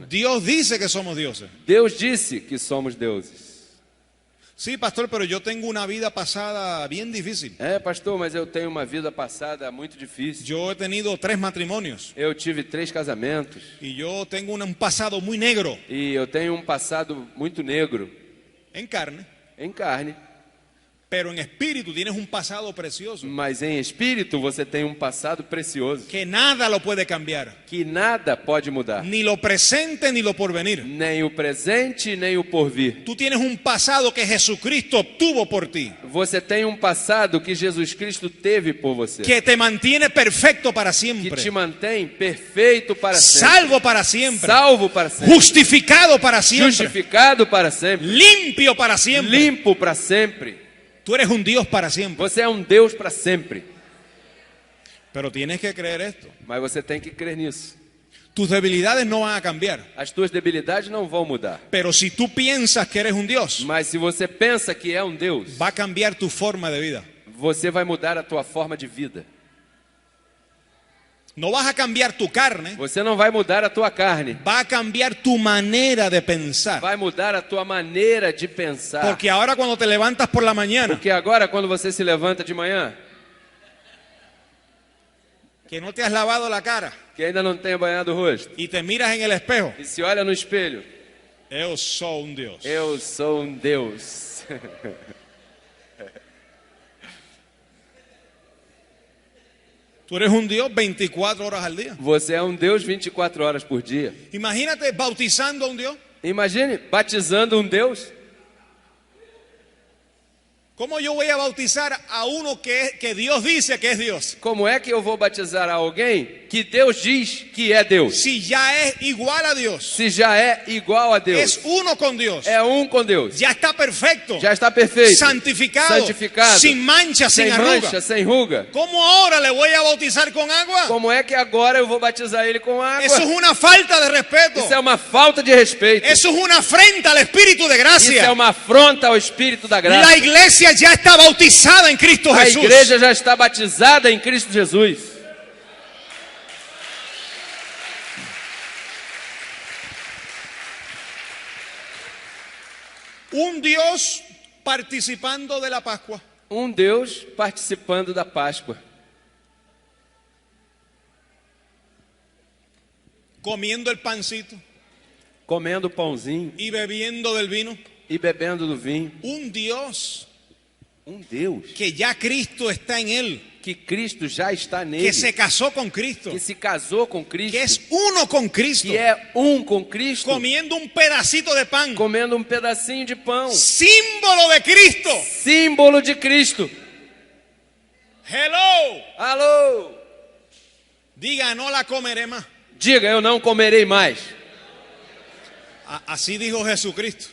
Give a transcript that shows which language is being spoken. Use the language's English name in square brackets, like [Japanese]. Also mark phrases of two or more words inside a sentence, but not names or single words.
[Spanish] Dios dice que somos dioses. [Portuguese] Deus disse que somos deuses. [Spanish] Sí, pastor, pero yo tengo una vida pasada bien difícil. [Portuguese] É, pastor, mas eu tenho uma vida passada muito difícil. [Spanish] Yo he tenido 3 matrimonios [Portuguese] Eu tive 3 casamentos [Spanish] y yo tengo un pasado muy negro [Portuguese] e eu tenho um passado muito negro [Spanish] en carne, [Portuguese] em carne, [Spanish] pero en espíritu tienes un pasado precioso [Portuguese] mas em espírito você tem um passado precioso [Spanish] que nada lo puede cambiar, [Portuguese] que nada pode mudar, [Spanish] ni lo presente ni lo porvenir. [Portuguese] nem o presente nem o porvir. [Spanish] Tú tienes un pasado que Jesucristo obtuvo por ti, [Portuguese] Você tem um passado que Jesus Cristo teve por você, [Spanish] que te mantiene perfecto para [Portuguese] que [Spanish] siempre, [Portuguese] te mantém perfeito para sempre, [Spanish] salvo para siempre, [Portuguese] salvo para sempre, [Spanish] justificado para siempre, [Portuguese] justificado para sempre, [Spanish] limpio para siempre. [Portuguese] limpo para sempre. [Spanish] Tú eres un Dios para siempre. [Portuguese] Você é um Deus para sempre. [Spanish] Pero tienes que creer esto. [Portuguese] Mas você tem que crer nisso. [Spanish] Tus debilidades no van a cambiar. [Portuguese] As tuas debilidades não vão mudar. [Spanish] Pero si tú piensas que eres un Dios, [Portuguese] Mas se você pensa que é um Deus, [Spanish] va a cambiar tu forma de vida. [Portuguese] você vai mudar a tua forma de vida. [Spanish] No vas a cambiar tu carne, [Portuguese] Você não vai mudar a tua carne. [Spanish] va a cambiar tu manera de pensar. [Portuguese] Vai mudar a tua maneira de pensar. [Spanish] Porque ahora cuando te levantas por la mañana, [Portuguese] Porque agora, quando você se levanta de manhã, [Spanish] que no te has lavado la cara [Portuguese] que ainda não tenha banhado o rosto, [Spanish] y te miras en el espejo, [Portuguese] e se olha no espelho, [Spanish] yo soy un Dios. [Portuguese] eu sou um Deus. [Spanish] Tú eres un Dios 24 horas al día. [Portuguese] Você é um Deus 24 horas por dia. [Spanish] Imagínate bautizando a un Dios. [Portuguese] Imagine batizando um Deus. [Spanish] ¿Cómo yo voy a bautizar a uno que Dios dice que es Dios? [Portuguese] Como é que eu vou batizar alguém que Deus diz que é Deus. [Spanish] si ya es igual a Dios, [Portuguese] Se já é igual a Deus, [Spanish] es uno con Dios, [Portuguese] é um com Deus, [Spanish] ya está perfecto, [Portuguese] já está perfeito, [Spanish] santificado, [Portuguese] santificado, [Spanish] sin mancha, sin [Portuguese] sem [Spanish] arruga. [Portuguese] mancha, sem ruga. [Spanish] ¿Cómo ahora le voy a bautizar con agua? [Portuguese] Como é que agora eu vou batizar ele com água? [Spanish] Eso es una falta de respeto. [Portuguese] Isso é uma falta de respeito. [Spanish] Eso es una afrenta al Espíritu de [Portuguese] Isso é [Spanish] gracia. [Portuguese] uma afronta ao Espírito da [Spanish] La [Portuguese] graça. [Spanish] iglesia ya está bautizada en Cristo [Portuguese] A [Spanish] Jesús. [Portuguese] igreja já está batizada em Cristo Jesus. [Spanish] Un Dios participando de la Pascua. [Portuguese] Um Deus participando da Páscoa, [Spanish] Comiendo el pancito [Portuguese] comendo pãozinho [Spanish] y bebiendo del vino. [Portuguese] e bebendo do vinho. [Spanish] Un Dios [Portuguese] Um Deus [Spanish] que ya Cristo está en él, [Portuguese] que Cristo já está [Spanish] que [Portuguese] nele, [Spanish] se casó con Cristo, [Portuguese] que se casou com Cristo, [Spanish] que es uno con Cristo, [Portuguese] que é um com Cristo, [Spanish] comiendo un pedacito de pan, [Portuguese] comendo um pedacinho de pão, [Spanish] símbolo de Cristo. [Portuguese] símbolo de Cristo. [Spanish] Hello, [Portuguese] Alô! [Spanish] diga, no la comeré más. [Portuguese] Diga, eu não comerei mais. [Spanish] Así dijo Jesucristo.